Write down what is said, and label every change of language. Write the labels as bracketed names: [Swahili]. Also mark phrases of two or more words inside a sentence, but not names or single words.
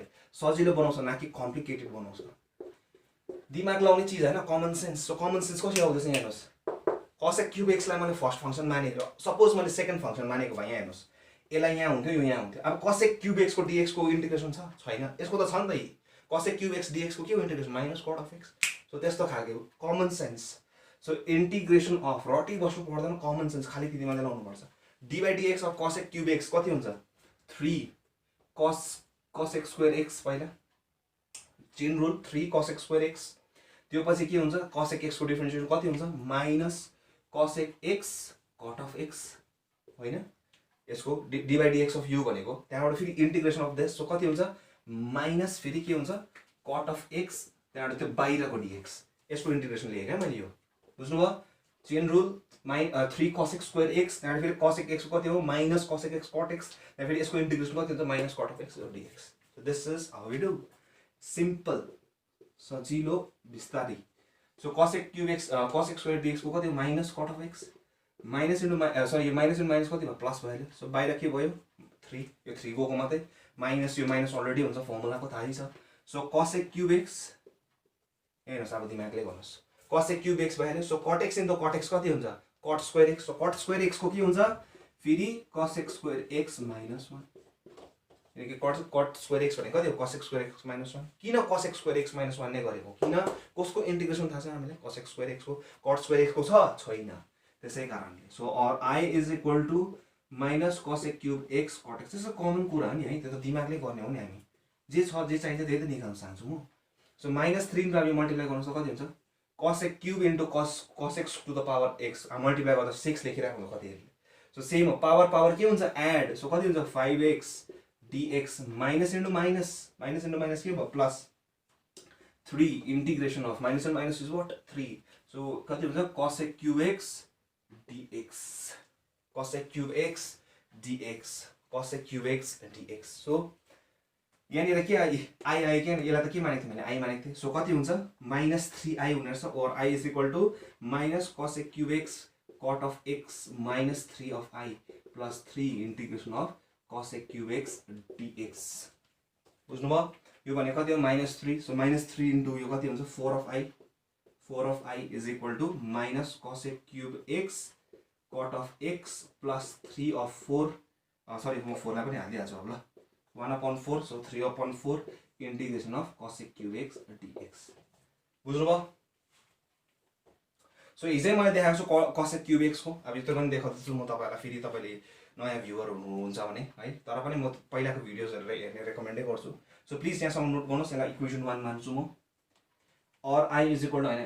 [Nepali] सजिलो बनाउँछ न कि कम्प्लिकेटेड बनाउँछ दिमाग लाउने चिज होइन [English] common sense so common sense [Nepali] कसरी आउँदैछ यहाँ हेर्नुहोस् [English] cosec cube [Nepali] एक्सलाई मैले [English] first function [Nepali] मानेको सपोज मैले [English] second function [Nepali] मानेको भए यहाँ हेर्नुहोस् यसलाई यहाँ हुन्थ्यो यो यहाँ हुन्थ्यो अब [English] cosec cube [Nepali] एक्सको डिएक्सको इन्टिग्रेसन छैन यसको त छ नि त [English] cosec cube x [Nepali] डिएक्सको के हो इन्टिग्रेसन [English] minus cot of x so [Nepali] त्यस्तो खालको [English] common sense so integration of [Nepali] रटी बस्नु पर्दैन कमन सेन्स खालि त्यति मात्रै लाउनुपर्छ [English] d by dx of cosec cube x [Nepali] कति हुन्छ 3 [English] cosec square x [Nepali] पहिला [English] chain rule 3 cosec square x [Nepali] त्यो पछि के हुन्छ cosec एक्सको डिफरेन्सिएसन कति हुन्छ [English] minus cosec x cot of x [Nepali] होइन यसको [English] d by dx of u [Nepali] भनेको त्यहाँबाट फेरि [English] integration of this so [Nepali] कति हुन्छ माइनस फेरि के हुन्छ [English] cot of x [Nepali] त्यहाँबाट त्यो बाहिरको डिएक्स यसको इन्टिग्रेसन लिएँ क्या मैले यो बुझ्नुभयो [English] chain rule 3 cosec square x [Nepali] त्यहाँबाट फेरि [English] cosec x [Nepali] कति हो [English] minus cosec x cot x [Nepali] त्यहाँ फेरि यसको इन्टिग्रेसन कति हुन्छ [English] minus cot of x dx so this is how we do simple [Nepali] सजिलो बिस्तारी [English] so cosec cube x cosec square dx [Nepali] को कति हो [English] minus cot of x minus into sorry [Nepali] यो [English] minus into minus [Nepali] कति भयो प्लस भयो सो बाहिर के भयो 3 यो 3 गएको मात्रै माइनस यो [English] minus already [Nepali] हुन्छ फर्मुलाको थाहै छ [English] so cosec cube x [Nepali] हेर्नुहोस् अब दिमागले गर्नुहोस् [English] cosec cube x [Nepali] भइहाल्यो [English] so cot x into cot x [Nepali] कति हुन्छ [English] cot square x so cot square x [Nepali] को के हुन्छ फेरि [English] cosec square x minus 1 [Nepali] किनकि [English] cot square x [Nepali] भनेको कति हो [English] cosec square x minus 1 [Nepali] किन [English] cosec square x minus 1 [Nepali] नै गरेको किन कसको इन्टिग्रेसन थाहा छ हामीलाई [English] cosec square x [Nepali] को [English] cot square x [Nepali] को छैन त्यसै कारणले [English] so R I is equal to minus cosec cube x cot x [Nepali] त्यसो कमन कुरा हो नि है त्यो त दिमागले गर्ने हो नि हामी जे छ जे चाहिन्छ त्यही त निकाल्न चाहन्छु म सो [English] minus 3 [Nepali] को हामी मल्टिप्लाई गर्नु कति हुन्छ [English] cosec cube into cos x to the power x [Nepali] मल्टिप्लाई गर्दा 6 लेखिरहेको हुन्छ कति [English] so same [Nepali] हो पावर के हुन्छ [English] add so [Nepali] कति हुन्छ [English] 5x dx minus into minus [Nepali] के भयो प्लस [English] 3 integration of minus and minus is what 3 so [Nepali] कति हुन्छ [English] cosec cube x dx cosec cube x dx cosec क्युब एक्स dx cosec cube x dx so [Nepali] यहाँनिर के आई के यसलाई त के मानेको थिएँ मैले आई मानेको थिएँ सो कति हुन्छ [English] minus 3i [Nepali] हुने रहेछ [English] or I is equal to minus cosec cube x cot of x minus 3 of i plus 3 integration of cosec cube x dx [Nepali] बुझ्नुभयो यो भने कति हो [English] minus 3 so minus 3 into [Nepali] यो कति हुन्छ [English] 4 of i is equal to minus cosec cube x cot of x plus 3 of 4 sorry [Nepali] म 4 लाई पनि हालिदिइहाल्छु अब ल 1/4 [English] so 3/4 integration of cosec cube x dx [Nepali] बुझ्नुभयो सो हिजै मैले देखाएको छु [English] cosec cube x [Nepali] को अब यो पनि देखाउँछु म तपाईहरुलाई फेरि तपाईले नयाँ भ्युअर हुनुहुन्छ भने है तर पनि म पहिलाको भिडियोजहरु हेर्ने रेकमेन्डै गर्छु [English] so please [Nepali] यहाँसम्म नोट गर्नुहोस् यसलाई [English] equation 1 [Nepali] मान्छु म [English] or I is equal to [Nepali] हैन